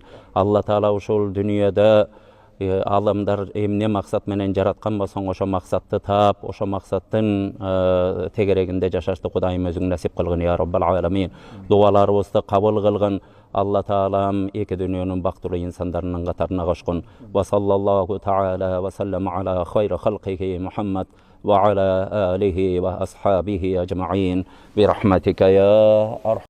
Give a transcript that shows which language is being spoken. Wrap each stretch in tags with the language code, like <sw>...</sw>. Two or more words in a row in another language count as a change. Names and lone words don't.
<ky>Алла таала ушул дүйнөдө алымдар эмне максат менен жараткан болсоң, ошо максатты таап, ошо максаттын тегерегинде жашашты Кудайым өзүң насип кылгын</ky> <ar>يا رب العالمين.</ar> <ky>Дуаларыбызды кабыл кылгын. Алла таалам эки дүйнөнүн бактылуу инсандарынын катарына кошкун.</ky> <ar>وصلى الله تعالى وسلم على خير خلقه محمد وعلى آله وأصحابه أجمعين برحمتك يا</ar>